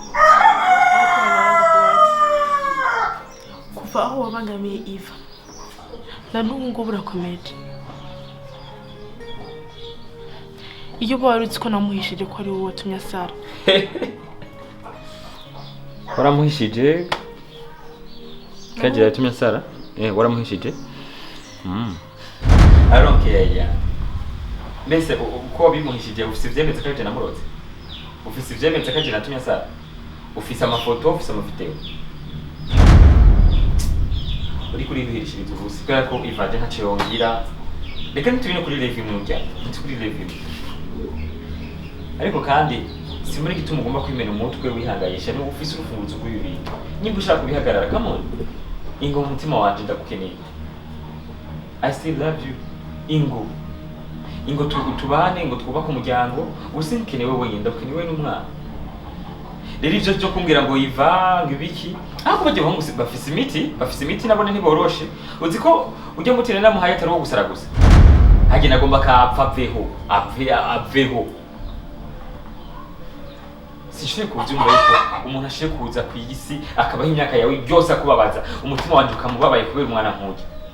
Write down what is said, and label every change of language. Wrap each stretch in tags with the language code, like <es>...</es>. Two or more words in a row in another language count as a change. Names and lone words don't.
<rn>kuva aho wabangamiye Iva na n'ubu ngo burakomeje. iyo barutse ko namuhishije ko ari wowe watumye asara. Waramuhishije? Kaje yatumye asara? Waramuhishije?</rn> <en>I don't care ya.</en> <rn>Mbese uko bimuhishije ufise ivyemeza kaje namuroze. Ufise ivyemeza kaje natumye asara. Ufise amafoto, ufise amavideo. Uri kuri bihishiriza ubusi kubera ko ivaje ntaco yongira. Reka ntitubine kuri review mujya. Kuri review. Ariko kandi simuri gituma ugomba kwimena umutwe wihangayisha no ufise urufunguzo rw'ibintu. Nimba ushaka kubihagarara</rn> <en>come on.</en> <rn>Ingo umutima wanje ndagukeneye.</rn> <en>I still love you.</en> <rn>Ingo tubane ngo twubaka umuryango usinkeneye wewe wenyine ndakukeneye n'umwana. Rero ivyo byo kumbwira ngo Iva ngibiki ahubwo bajye bahungu bafise imiti nabone ntiboroshe uzi ko ujye mutire namuhaye atari wo gusara gusa hage nagomba kapfa aveho sishwe kuvyumva yuko umuntu ashe kuza ku isi akabaho imyaka yawe yose akubabaza umutima wanje ukamubabaye kubera umwana nk'uyu</rn>